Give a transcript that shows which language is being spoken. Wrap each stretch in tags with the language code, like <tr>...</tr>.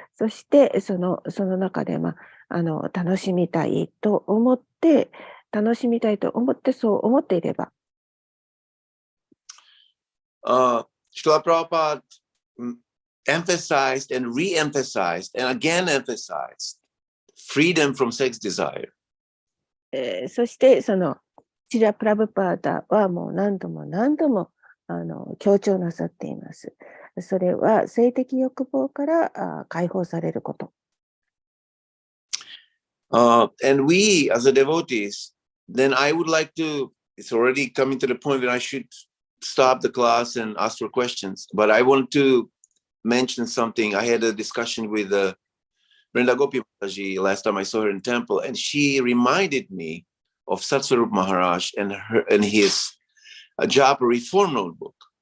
<ja>そして、その中で、楽しみたいと思って、そう思っていれば、</ja> <en>Srila Prabhupada emphasized and re-emphasized and again emphasized freedom from sex desire.</en> <ja>そして、シラ・プラブパーダはもう何度も強調なさっています。それは性的欲望から解放されること。</ja> <en>And we, as a devotees, then I would like to, it's already coming to the point that I should stop the class and ask for questions, but I want to mention something. I had a discussion with Brenda Gopi Mataji last time I saw her in temple, and she reminded me of Satsarup Maharaj and his Japa Reform Notebook.</en>